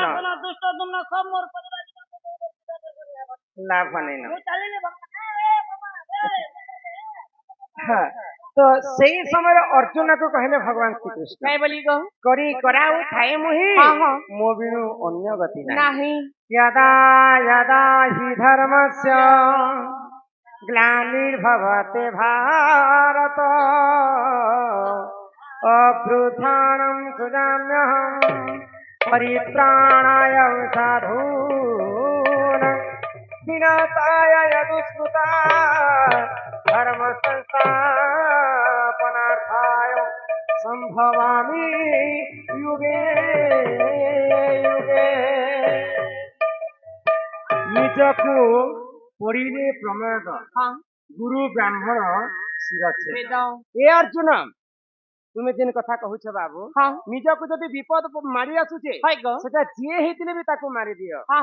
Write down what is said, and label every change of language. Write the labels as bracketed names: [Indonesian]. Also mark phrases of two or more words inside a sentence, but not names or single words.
[Odia] ଦୁଷ୍ଟୋଧନ ସବ ମୋର ପରିବାର ଲାଭ ନେଇ ମୁଁ ଚାଲିଲେ ହଁ। ତ ସେଇ ସମୟରେ ଅର୍ଜୁନକୁ କହିଲେ ଭଗବାନ ଶ୍ରୀକୃଷ୍ଣ କାଇଁ ବୋଲି କହ କରି କରାଉ ଥାଏ ମୁହିଁ ମୋ ବିନୁ ଅନ୍ୟ ଗତି ନାହିଁ। [Sanskrit] यदा यदा हि धर्मस्य ग्लानिर्भवते भारत अभ्युत्थानं सृजाम्यहं परित्राणाय साधूनां विनाशाय दुष्कृता धर्म संस्थापनार्थाय संभवामि युगे युगे। [Odia] ନିଜକୁ ପଢିଲେ ପ୍ରମେୟ ଗୁରୁ ବ୍ରାହ୍ମଣ ଶିରଛେଦ। ଏ ଅର୍ଜୁନ ତୁମେ ଯେନ୍ କଥା କହୁଛ ବାବୁ, ନିଜକୁ ଯଦି ବିପଦ ମାରି ଆସୁଛେ ସେଟା ଯିଏ ହେଇଥିଲେ ବି ତାକୁ ମାରିଦିଅ।